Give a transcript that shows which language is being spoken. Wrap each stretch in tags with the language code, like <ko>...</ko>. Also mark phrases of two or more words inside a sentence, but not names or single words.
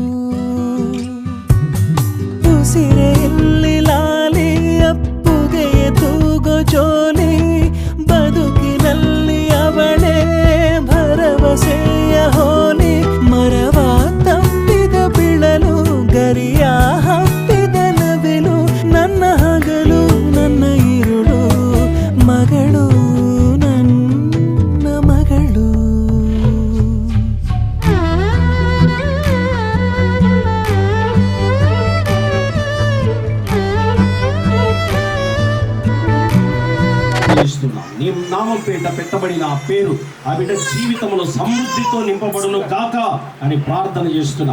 <kn>ಉಸಿರೆಯಲ್ಲಿ ಲಾಲಿ ಅಪ್ಪುಗೆಯ ತೂಗೋ ಜೋಲಿ, ಬದುಕಿನಲ್ಲಿ ಅವಳೇ ಭರವಸೆಯ ಹೋಲಿ. ಮರವ ತಪ್ಪಿದ ಬಿಳಲು, ಗರಿಯ ಹಬ್ಬಿದ ನವಿಲು, ನನ್ನ ಹಗಲು ನನ್ನ ഇരുಳು, ಮಗಳು ನನ್ನ ಮಗಳು.</kn> <te>నీ నామం పేట పెట్టబడిన ఆ పేరు ఆ బిడ్డ జీవితంలో సమృద్ధితో నింపబడును గాక అని ప్రార్థన చేస్తున్నా.</te>